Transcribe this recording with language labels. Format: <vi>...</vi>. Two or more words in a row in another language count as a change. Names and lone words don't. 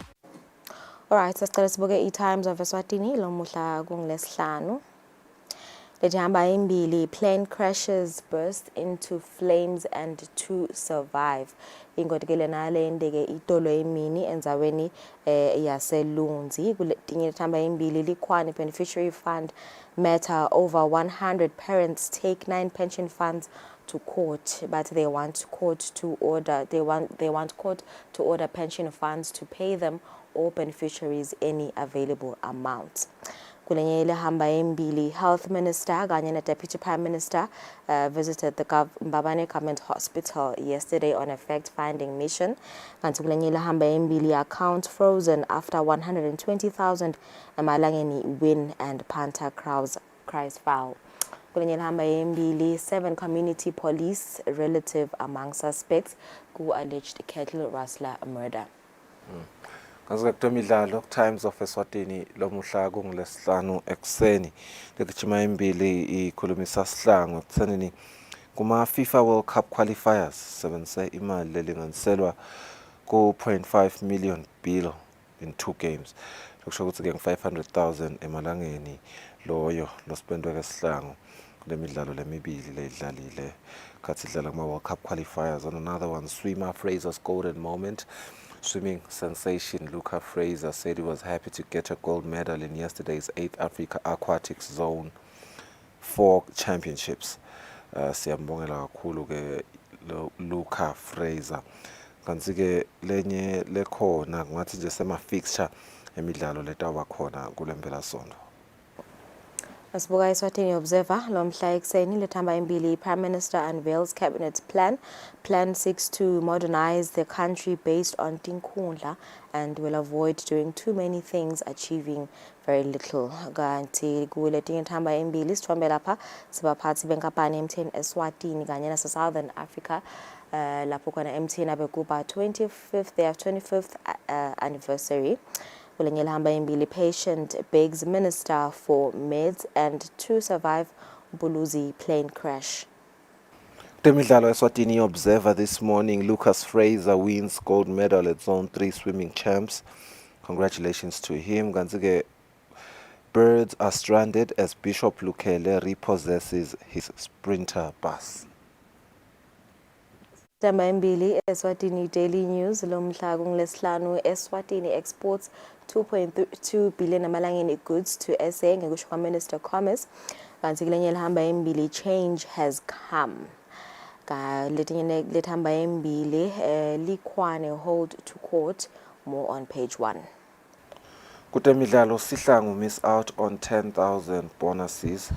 <ss>Alright, sasicela sibuke i-Times of Eswatini lomuhla kungilesihlanu. Lejihamba imbili,</ss> <en>plane crashes, burst into flames and 2 survive.</en> <ss>Ingothi ke lena lendeke itolo emini endzaweni yaseLunzi. Kuletinye lethamba imbili,</ss> <en>Likhwane Beneficiary Fund matter, over 100 parents take 9 pension funds to court, but they want court to order pension funds to pay them or beneficiaries any available amount.</en> <ss>Kulenye lehamba embili,</ss> <en>Health Minister</en> <ss>kanye na</ss> <en>Deputy Prime Minister visited the Mbabane Government Hospital yesterday on a fact-finding mission.</en> <ss>Kanti kulenye lehamba embili,</ss> <en>account frozen after 120,000 emalangeni win and Panther cries foul.</en> <ss>Kulenye lehamba embili,</ss> <en>7 community police relative among suspects ku alleged cattle rustler murder.</en> <ss>Kanzike kutemidlalo Times of Eswatini lomuhla kungolesihlanu ekuseni legijima imbili ikhulumisa sihlangu ekuthenini kuma FIFA World Cup qualifiers sebenzise imali lelinganiselwa ku 0.5 million bilo</ss> <en>in 2 games.</en> <ss>Lokusho ukuthi ke 500,000 emalangeni loyo lospendwe ke sihlangu kulemidlalo lemibili ledlalile khathi idlala kuma World Cup qualifiers.</ss> <en>On another one, swimmer Fraser's golden moment. Swimming sensation Luca Fraser said he was happy to get a gold medal in yesterday's 8th Africa Aquatics Zone 4 Championships.</en> <ss>Siyambongela kakhulu ke Luca Fraser. Kanti ke lenye lekhona ngathi nje sema fixture emidlalo letaba khona kulempela sonto. Asibuka Eswatini Observer lomhla ekuseni lethamba imbili,</ss> <en>Prime Minister unveils cabinet plan seeks to modernize the country based on tinkhundla and will avoid doing too many things achieving very little.</en> <ss>Kanti kuletinye thamba imbili sithombe lapha sibaphathi benkampani MTN Eswatini kanye nase Southern Africa lapho khona MTN abekuba</ss> <en>25th anniversary.</en> <ss>Kulenye lehamba imbili,</ss> <en>patient begs minister for meds and 2 survive Mbuluzi plane crash. Temidlalo Eswatini Observer this morning, Lucas Fraser wins gold medal at Zone 3 swimming champs. Congratulations to him. Ganzige, birds are stranded as Bishop Lukele repossesses his sprinter bus.</en> <ss>Thamba imbili,</ss> <en>Eswatini Daily News</en> <ss>lomhla kungolesihlanu,</ss> <en>Eswatini exports 2.2 billion amalangeni goods to SA</en> <ss>ngekusho kwa</ss> <en>Minister Commerce.</en> <ss>Kanti kulenye lehamba imbili,</ss> <en>change has come. Letinye lethamba imbili, Likhwane hold to court, more on page 1. Kutemidlalo sihlangu miss out on 10,000 bonuses.</en>